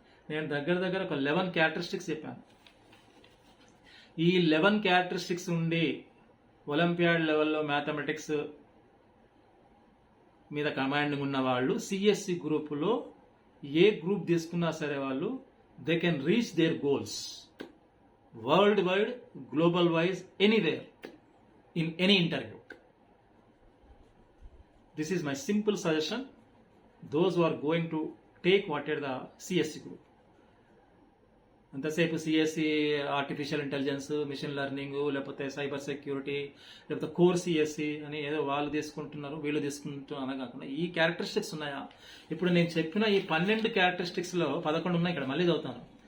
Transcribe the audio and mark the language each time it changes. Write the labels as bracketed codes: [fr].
[te] నేను దగ్గర ఒక 11 క్యారెక్టరిస్టిక్స్ చెప్పాను. ఈ 11 క్యారెక్టరిస్టిక్స్ ఉండి ఒలింపియాడ్ లెవెల్లో మ్యాథమెటిక్స్ మీద కమాండింగ్ ఉన్న వాళ్ళు సిఎస్సి గ్రూపులో ఏ గ్రూప్ తీసుకున్నా సరే వాళ్ళు [en] They can reach their goals worldwide, global wise, anywhere, in any interview. This is my simple suggestion. Those who are going to take what are the CSC group. [te] అంతసేపు CSE artificial intelligence, machine learning, లేకపోతే cyber security, లేకపోతే core CSC అని ఏదో వాళ్ళు తీసుకుంటున్నారు వీళ్ళు తీసుకుంటున్నారు అలా కాకుండా ఈ క్యారెక్టరిస్టిక్స్ ఉన్నాయా? ఇప్పుడు నేను చెప్పిన ఈ 12 క్యారెక్టరిస్టిక్స్లో 11 ఉన్నాయి. ఇక్కడ మళ్ళీ చదువుతాను.